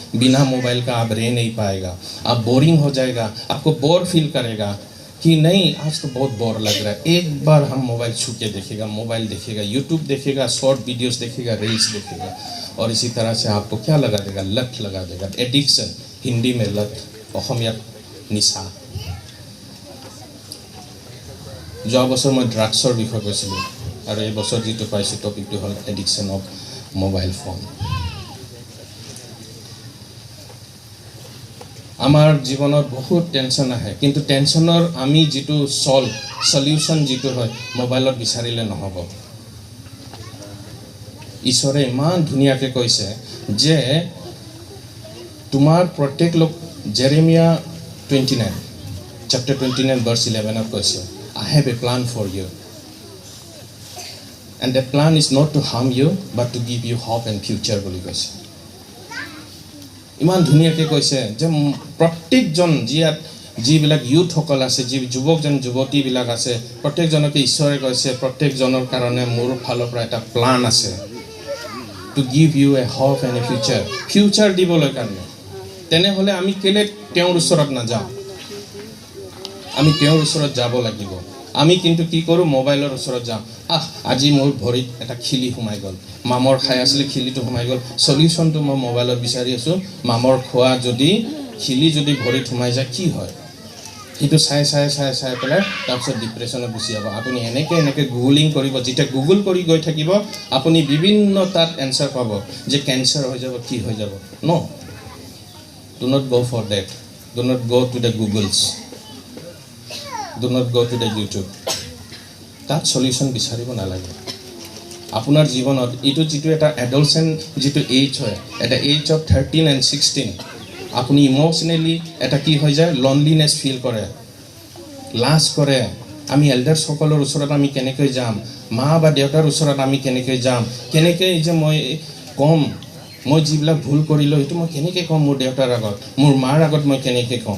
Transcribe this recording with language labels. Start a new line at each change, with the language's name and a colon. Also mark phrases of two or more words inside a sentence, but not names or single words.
Hindi: बिना मोबाइल का आप रह नहीं पाएगा, आप बोरिंग हो जाएगा, आपको
English: bore feel
Hindi: करेगा कि नहीं आज तो बहुत बोर लग रहा है। एक बार हम मोबाइल छू के देखेगा, मोबाइल देखेगा, यूट्यूब देखेगा,
English: short videos
Hindi: देखेगा, रील्स देखेगा, और इसी तरह से आपको क्या लगा देगा, लत लगा देगा। एडिक्शन, हिंदी में लत,
Assamese: অসমীয়াত নিশা। যোৱা বছৰ মই ড্ৰাগছৰ বিষয়ে কৈছিলোঁ, আৰু এই বছৰ যিটো পাইছোঁ টপিকটো হ'ল
English: addiction of mobile phone.
Assamese: আমাৰ জীৱনত বহুত টেনশ্যন আহে, কিন্তু টেনশ্যনৰ আমি যিটো সলিউশ্যন যিটো হয় মোবাইলত বিচাৰিলে নহ'ব। ঈশ্বৰে ইমান ধুনীয়াকৈ কৈছে যে তোমাৰ প্ৰত্যেক লোক, জেৰেমিয়া 29 chapter 29 verse 11 কৈছে,
English: I have a plan for you and that plan is not to harm you but to give you hope and future
Assamese: বুলি কৈছে। ইমান ধুনীয়াকৈ কৈছে যে প্ৰত্যেকজন যিবিলাক ইউথসকল আছে, যি যুৱকজন যুৱতীবিলাক আছে, প্ৰত্যেকজনকে ঈশ্বৰে কৈছে প্ৰত্যেকজনৰ কাৰণে মোৰ ফালৰ পৰা এটা প্লান আছে,
English: to give you a hope and a future
Assamese: দিবলৈ কাৰণে। তেনেহ'লে আমি কেলে তেওঁৰ ওচৰত নাযাওঁ? আমি তেওঁৰ ওচৰত যাব লাগিব। আমি কিন্তু কি কৰোঁ, মোবাইলৰ ওচৰত যাওঁ। আজি মোৰ ভৰিত এটা খিলি সোমাই গ'ল, মামৰ খাই আছিলে, খিলিটো সোমাই গ'ল, সলিউশ্যনটো মই মোবাইলত বিচাৰি আছোঁ। মামৰ খোৱা যদি খিলি যদি ভৰিত সোমাই যায় কি হয়, সেইটো চাই পেলাই তাৰপিছত ডিপ্ৰেশ্যনত গুচি যাব। আপুনি এনেকৈ গুগলিং কৰিব, যেতিয়া গুগল কৰি গৈ থাকিব আপুনি বিভিন্ন তাত এনচাৰ পাব যে কেঞ্চাৰ হৈ যাব, কি হৈ যাব। ন'
English: do not go for that, do not go to the Googles, do not go to the YouTube,
Assamese: তাত সলিউশ্যন বিচাৰিব নালাগে। আপোনাৰ জীৱনত এইটো যিটো এটা এডলচেণ্ট যিটো এইজ হয়, এটা
English: age of 13 and 16,
Assamese: আপুনি ইম'চনেলি এটা কি হৈ যায়,
English: loneliness feel
Assamese: কৰে, লাজ কৰে। আমি এল্ডাৰ্ছসকলৰ ওচৰত আমি কেনেকৈ যাম, মা বা দেউতাৰ ওচৰত আমি কেনেকৈ যাম, কেনেকৈ যে মই ক'ম, মই যিবিলাক ভুল কৰিলোঁ সেইটো মই কেনেকৈ ক'ম মোৰ দেউতাৰ আগত, মোৰ মাৰ আগত মই কেনেকৈ ক'ম।